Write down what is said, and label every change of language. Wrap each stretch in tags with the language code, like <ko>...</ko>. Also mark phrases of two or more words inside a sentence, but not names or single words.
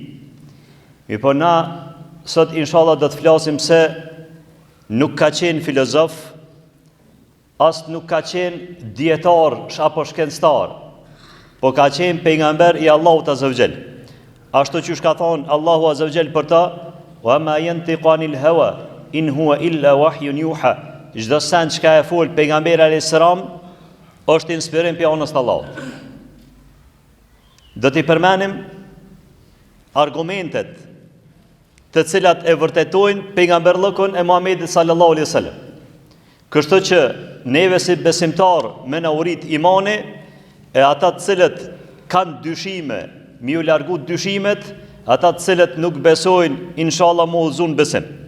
<sq>Mi po na sot inshallah do të flasim se nuk ka qenë filozof, as nuk ka qenë dietar apo shkencëtar, po ka qenë pejgamber i Allahut</sq> <ar>عز وجل.</ar> <sq>Ashtu që ka thonë Allahu</sq> <ar>عز وجل</ar> <sq>për ta,</sq> <ar>وما ينطق عن الهوى إن هو إلا وحي يوحى.</ar> <sq>Çdo sen që ka e fol pejgamberi</sq> <ar>عليه السلام</ar> <sq>është inspirim për anës të Allahut. Do t'i përmenim argumentet të cilat e vërtetojnë pejgamberllëkun e Muhamedit</sq> <ar>صلى الله عليه وسلم.</ar> <sq>Kështu që neve si besimtar me na urit imani e ata të cilët kanë dyshime, mi u largu dyshimet, ata të cilët nuk besojnë, inshallah mu udhëzun besim.</sq>